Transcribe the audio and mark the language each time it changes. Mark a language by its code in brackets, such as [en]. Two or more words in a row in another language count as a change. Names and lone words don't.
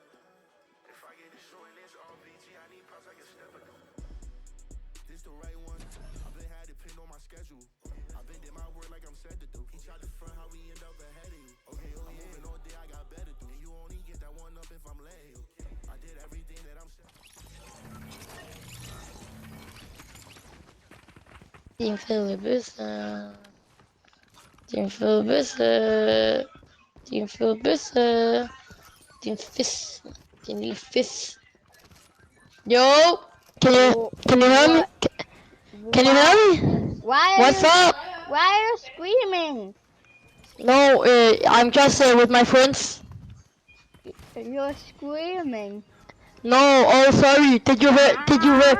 [en] If I get to shooting this RPG, I need props like a stepper. This the right one. I've been had it pinned on my schedule. I've been did my work like I'm said to do. He tried to front how we end up ahead of you. Okay, oh yeah. Moving all day, I got better do. And you only get that one up if I'm letting you. I did everything that I'm said. [da] Din fede bøsse. Din fede bøsse. Din fede bøsse. Din fis. Din lille fis. [en] Yo! Can you hear me? Can you hear me? What's up? Why are you screaming? No, I'm just with my friends. You're screaming. No, oh sorry. Did you hear? Did you hear?